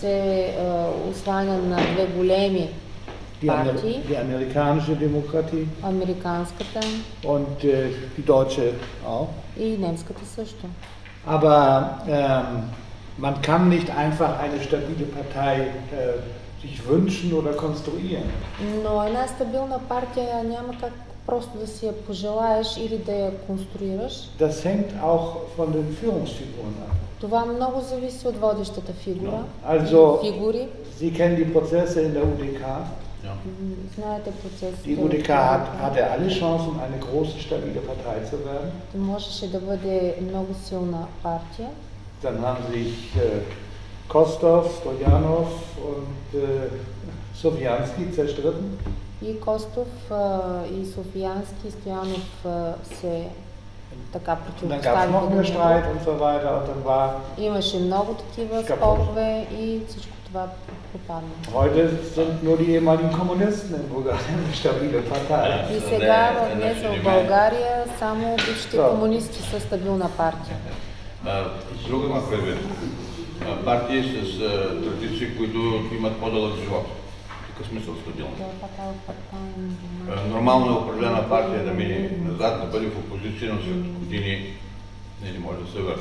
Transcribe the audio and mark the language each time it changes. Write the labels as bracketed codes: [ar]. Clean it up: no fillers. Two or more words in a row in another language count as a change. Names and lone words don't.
[de] Die amerikanische Demokratie und die deutsche auch. Aber man kann nicht einfach eine stabile Partei sich wünschen oder konstruieren. [bg] Но една стабилна партия няма как просто да си я пожелаеш или да я конструираш. [de] Das hängt auch von den Führungsfiguren ab. [bg] Това много зависи от водещата фигура. [de] Also, [bg] фигури. [de] Sie kennen die Prozesse in der UDK. [bg] Знаете процесите. [de] Die UDK hatte alle Chancen, eine große, stabile Partei zu werden. [bg] Можеше да бъде много силна партия. [de] Dann haben sich Kostov, Stojanov und Sofianski zerstritten. [bg] И Костов, и Софиянски, и Стоянов се така противопоставиха. Имаше много такива спорове и всичко това пропадна. [de] Heute sind nur die ehemaligen Kommunisten in Bulgarien eine stabile Partei. [bg] И сега днес в България само бившите комунисти са стабилна партия. Друга има предвид. Партии с традиции, които имат по-дълъг живот. В смисъл стабилно. Нормално е определена партия да мине назад, да бъде в опозиция, но след години не може да се върне.